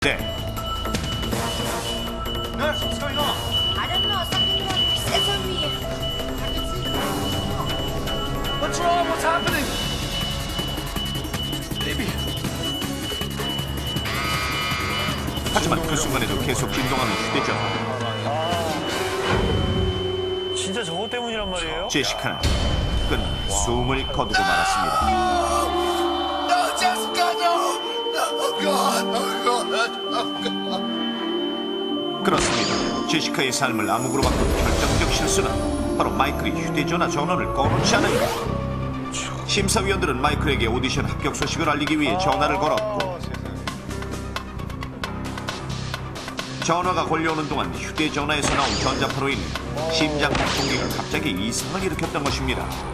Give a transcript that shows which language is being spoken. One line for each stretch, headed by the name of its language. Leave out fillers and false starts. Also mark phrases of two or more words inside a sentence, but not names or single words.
Korean: 네.
English: Nurse, what's going on? I don't know, something wrong. It's on me. I can see. What's wrong? What's happening? Baby.
Korean: 하지만 그 순간에도 계속 진동하는 휴대전화. 진짜 저것 때문이란 말이에요? 제시카는 끝내 숨을 거두고 말았습니다.
English: No, Jessica, no! Oh, God, oh, God, oh, God.
Korean: 그렇습니다. 제시카의 삶을 암흑으로 바꾼 결정적 실수는 바로 마이클이 휴대전화 전원을 꺼놓지 않은 것. 심사위원들은 마이클에게 오디션 합격 소식을 알리기 위해 전화를 걸었고 전화가 걸려오는 동안 휴대전화에서 나온 전자파로 인해 심장 박동기가 갑자기 이상을 일으켰던 것입니다.